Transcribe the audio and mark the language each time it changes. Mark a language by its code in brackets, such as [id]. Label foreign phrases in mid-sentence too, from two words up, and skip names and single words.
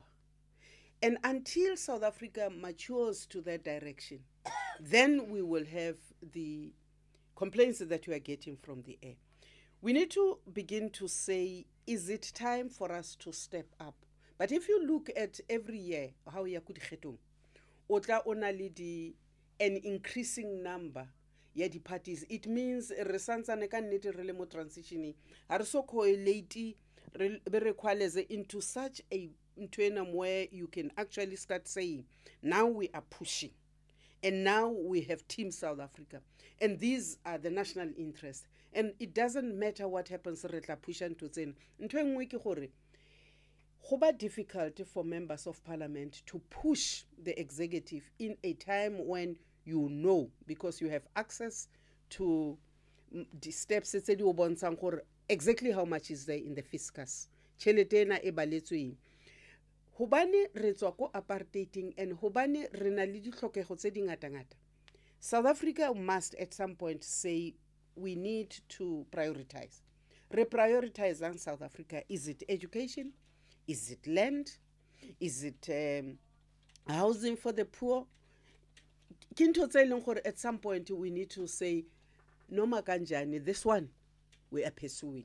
[en] And until South Africa matures to that direction, then we will have the complaints that we are getting from the air. We need to begin to say, is it time for us to step up? But if you look at every year, how we are an increasing number [st] ya di [en] parties, it means [st] re santsane ka nnete re le mo [en] transitioning [st] ha re so [en] correlate [st] re qualeze [en] into such a ntwena where you can actually start saying, now we are pushing, and now we have Team South Africa, and these are the national interests, and it doesn't matter what happens. [st] Re tla pusha ntho tsena. Ntho engwe ke gore go ba [en] difficult for members of parliament to push the executive in a time when you know, because you have access to the steps [st] tse di o bontshang gore [en] exactly how much is there in the fiscus. [st] Tšhelete ena e baletsweng. Hobane re tswa ko apartheiding, and hobane re na le ditlhokego tse di ngata-ngata. [en] South Africa must at some point say we need to prioritize. Reprioritizing South Africa. Is it education? Is it land? Is it housing for the poor? At some point we need to say, [zu] Noma kanjani, [en] this one we are pursuing.